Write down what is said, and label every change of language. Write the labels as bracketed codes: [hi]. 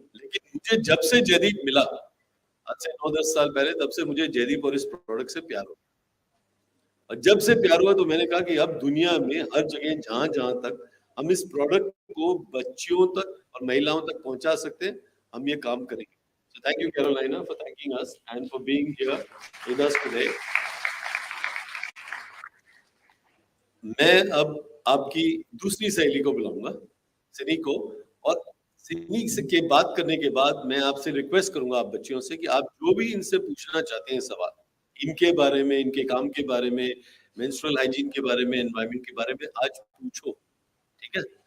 [hi] लेकिन मुझे जब से जयदीप मिला आज से 9-10 साल पहले, तब से मुझे जयदीप और इस प्रोडक्ट से प्यार हो, और जब से प्यार हुआ तो मैंने कहा कि अब दुनिया में हर जगह जहां जहां तक हम इस प्रोडक्ट को बच्चियों तक और महिलाओं तक पहुंचा सकते हैं, हम ये काम करेंगे। [en] So thank you Carolina for thanking us and for being here with us today. [hi] मैं अब आपकी दूसरी सहेली को बुलाऊंगा, सिनी को, और सिनी से के बात करने के बाद मैं आपसे रिक्वेस्ट करूंगा आप बच्चियों से कि आप जो भी इनसे पूछना चाहते हैं सवाल, इनके बारे में, इनके काम के बारे में, मेंस्ट्रुअल हाइजीन के बारे में, एनवायरनमेंट के बारे में, आज पूछो, ठीक है?